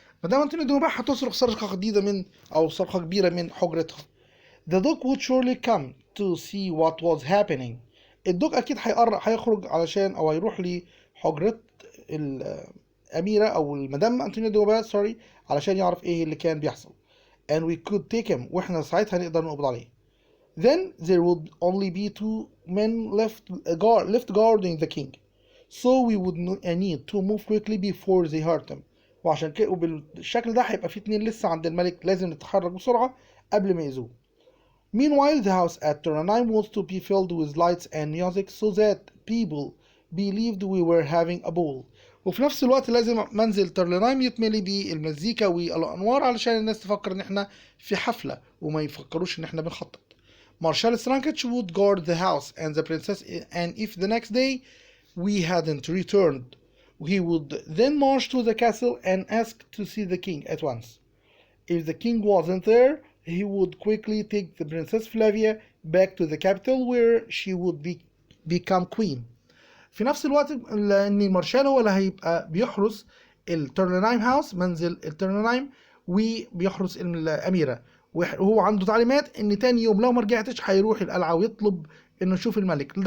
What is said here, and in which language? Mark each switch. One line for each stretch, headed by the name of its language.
Arabic: مدام أنتوني دوموبا هتصرخ صرخة جديدة من أو صرخة كبيرة من حجرتها.
English: The dog would surely come to see what was happening.
Arabic: الدوق أكيد هيخرج علشان أو هيروح لحجرة الأميرة أو المدام أنتونيا دوبا علشان يعرف إيه اللي كان بيحصل.
English: And we could take him
Arabic: وإحنا ساعتها نقدر نقبض عليه.
English: Then there would only be 2 men left guarding the king. So we would need to move quickly before they hurt him.
Arabic: وعشان كده وبالشكل ده هيبقى في 2 لسه عند الملك لازم نتحرك بسرعة قبل ما يأذوه.
English: Meanwhile the house at Taranheim was to be filled with lights and music so that people believed we were having a ball.
Arabic: وفي نفس الوقت لازم منزل ترلينايم يتملي بالمزيكا والأنوار علشان الناس تفكر إن إحنا في حفلة وما يفكروش إن إحنا بنخطط.
English: Marshal Strankich would guard the house and the princess, and if the next day we hadn't returned, he would then march to the castle and ask to see the king at once. If the king wasn't there, he would quickly take the Princess Flavia back to the capital where she would become queen.
Arabic: في نفس الوقت ان المارشال هو اللي هيبقى بيحرس الترلينايم هاوس منزل الترلينايم وبيحرس الاميره، وهو عنده تعليمات ان تاني يوم لو ما رجعتش هيروح القلعه ويطلب انه يشوف الملك.